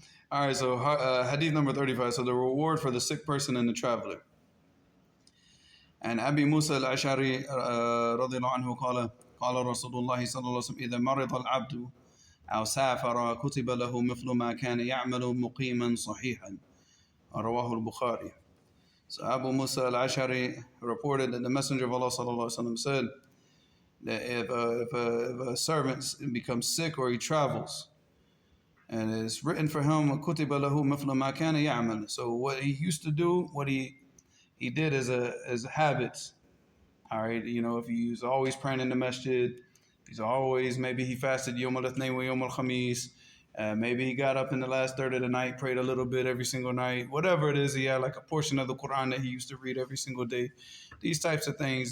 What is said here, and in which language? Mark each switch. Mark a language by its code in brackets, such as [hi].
[en] All right, so hadith number 35. So the reward for the sick person and the traveler. [ar] And Abi Musa al-Ash'ari رضي الله عنه قال رسول الله صلى الله عليه وسلم إذا مرض العبد أو سافر كتب له مثل ما كان يعمل مقيما صحيحا. رواه البخاري. [en] So Abu Musa al-Ash'ari reported that the Messenger of Allah sallallahu alaihi wasallam said that if a servant becomes sick or he travels, And it's written for him, [ar] كُتِبَ لَهُ مِثْلَ مَا كَانَ يَعْمَلُ. [en] So what he used to do, what he did as habits. All right, if he's always praying in the masjid, he's always, maybe he fasted [ar] Yom al-Ithnain wa Yom al-Khamis. [en] Maybe he got up in the last third of the night, prayed a little bit every single night. Whatever it is, he had like a portion of the Quran that he used to read every single day. These types of things.